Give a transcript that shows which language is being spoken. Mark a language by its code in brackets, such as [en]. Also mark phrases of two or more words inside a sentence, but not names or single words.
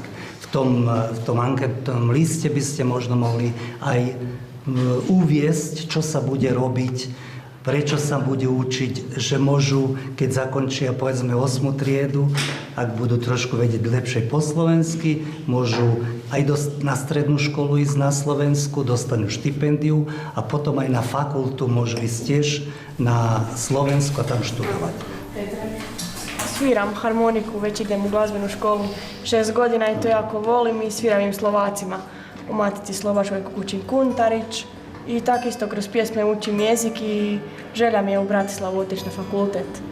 [sk] V tom anketnom liste by ste možno mohli aj uviesť, čo sa bude robiť, prečo sa bude učiť, že môžu, keď zakončia povedzme 8. triedu, ak budú trošku vedieť lepšie po slovensky, môžu aj na strednú školu ísť na Slovensku, dostanú štipendiu a potom aj na fakultu môžu ísť tiež na Slovensku a tam študovať. [hr] Sviram harmoniku, već idem u glazbenu školu. 6 godina i to jako volim i sviram im Slovacima. U Matici Slovačkoj učim Kuntarić i tako isto kroz pjesme učim jezik i želja mi je u Bratislavu otići na fakultet.